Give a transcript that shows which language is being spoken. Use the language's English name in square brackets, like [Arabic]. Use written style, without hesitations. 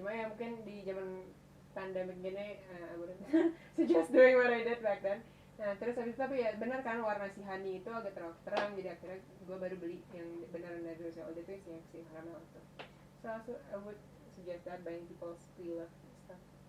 [Indonesian] Cuma ya mungkin di zaman pandemic gini [English] I wouldn't suggest doing what I did back then. [Indonesian] Nah terus habis itu, tapi ya benar kan warna si honey itu agak terlalu terang, jadi akhirnya gue baru beli yang beneran dari Rose All Day itu yang si caramel itu. [English] So also I would suggest that buying people's pre-loved stuff.